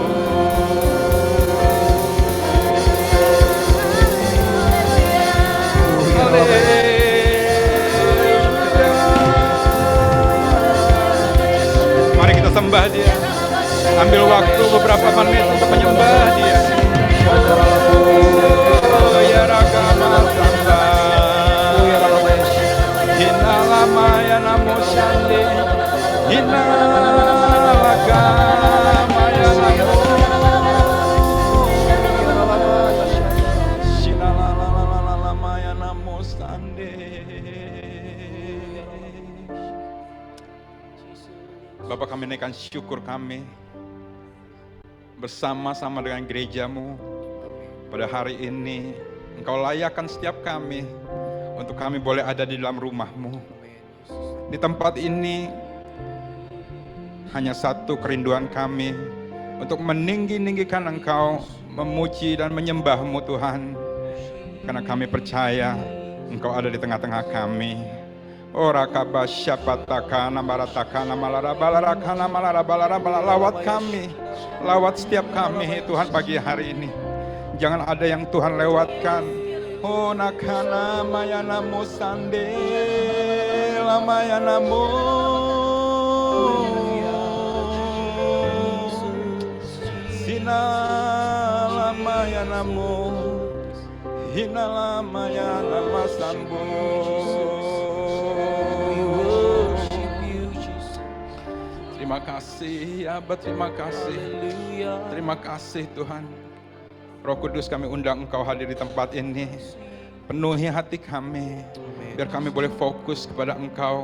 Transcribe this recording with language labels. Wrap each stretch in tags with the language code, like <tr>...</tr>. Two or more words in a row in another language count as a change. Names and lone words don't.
<id>Mari kita sembah Dia. Ambil waktu beberapa menit untuk menyembah Dia. Oh ya ragama sambah. Hina lama ya namo shande. Hina lagama ya namo. Shina lama ya namo shande. Bapak, kami naikkan syukur kami bersama-sama dengan gereja-Mu pada hari ini. Engkau layakkan setiap kami untuk kami boleh ada di dalam rumah-Mu. Di tempat ini hanya satu kerinduan kami, untuk meninggi-ninggikan Engkau, memuji dan menyembah-Mu Tuhan. Karena kami percaya Engkau ada di tengah-tengah kami. Ora kabasyapataka namarataka namalarabalarakana namalarabalarabala. Lawat kami, lawat setiap kami Tuhan pagi hari ini. Jangan ada yang Tuhan lewatkan. Oh nakana mayanamu sande lamayanamu. Sina lamayanamu. Hina lamayana sambu. Terima kasih ya Abah, terima kasih. Terima kasih Tuhan. Roh Kudus, kami undang Engkau hadir di tempat ini. Penuhi hati kami, biar kami boleh fokus kepada Engkau.</id>